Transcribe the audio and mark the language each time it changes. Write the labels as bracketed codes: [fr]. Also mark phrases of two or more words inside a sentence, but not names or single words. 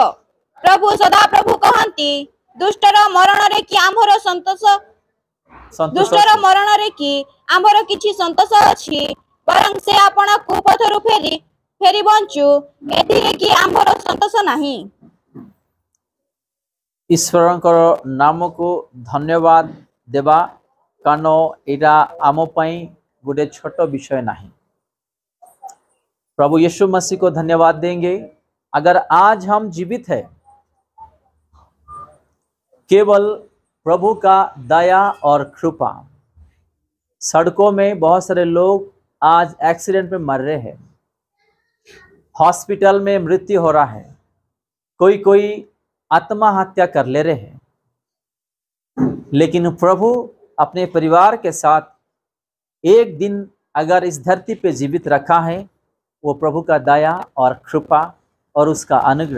[or] ପ୍ରଭୁ ସଦାପ୍ରଭୁ କହନ୍ତି, ଦୁଷ୍ଟର ମରଣରେ କି ଆମ୍ଭର ଦୁଷ୍ଟର ମରଣରେ କି ଆମ୍ଭର କିଛି ସନ୍ତୋଷ ଅଛି, ବରଂ ସେ ଆପଣା କୁପଥରୁ ଫେରି ବଞ୍ଚୁ, ଏଥିରେ କି ଆମ୍ଭର ସନ୍ତୋଷ ନାହିଁ। ଈଶ୍ୱରଙ୍କର ନାମକୁ ଧନ୍ୟବାଦ ଦେବା, କାରଣ ଏଇଟା ଆମ ପାଇଁ ଗୋଟେ [hi] छोट विषय नहीं। प्रभु यीशु मसीह को धन्यवाद देंगे। अगर आज हम जीवित हैं, केवल प्रभु का दया और कृपा। सड़कों में बहुत सारे लोग आज एक्सीडेंट में मर रहे हैं, हॉस्पिटल में मृत्यु हो रहा है, कोई आत्महत्या कर ले रहे हैं, लेकिन प्रभु अपने परिवार के साथ एक दिन अगर इस धरती पे जीवित रखा है, वो प्रभु का दया और कृपा और उसका अनुग्रह।